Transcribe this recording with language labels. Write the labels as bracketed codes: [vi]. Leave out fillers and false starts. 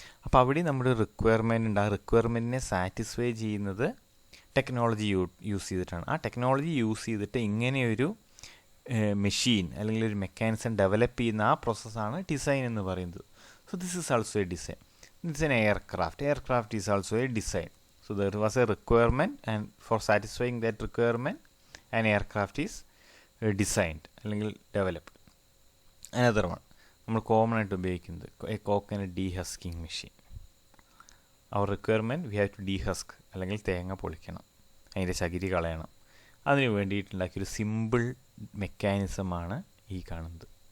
[ml] അപ്പോൾ അവിടെ നമ്മുടെ റിക്വയർമെൻ്റ് ഉണ്ട്. ആ റിക്വയർമെൻറ്റിനെ സാറ്റിസ്ഫൈ ചെയ്യുന്നത് ടെക്നോളജി യൂസ് ചെയ്തിട്ടാണ്. ആ ടെക്നോളജി യൂസ് ചെയ്തിട്ട് ഇങ്ങനെയൊരു മെഷീൻ അല്ലെങ്കിൽ ഒരു മെക്കാനിസം ഡെവലപ്പ് ചെയ്യുന്ന ആ പ്രോസസ്സാണ് ഡിസൈൻ എന്ന് പറയുന്നത്. [en] So this is also a design. It's an aircraft is also a design. So there was a requirement, and for satisfying that requirement an aircraft is designed അല്ലെങ്കിൽ developed. [ml] Another one നമ്മൾ common ആയിട്ട് ഉപയോഗിക്കുന്നത് [en] A coconut dehusking machine. [ml] Our requirement [en] we have to dehusk, [ml] അല്ലെങ്കിൽ തേങ്ങ പൊളിക്കണം, അതിൻ്റെ ചകിരി കളയണം. അതിന് വേണ്ടിയിട്ടുണ്ടാക്കിയൊരു സിമ്പിൾ മെക്കാനിസമാണ് ഈ കാണുന്നത്.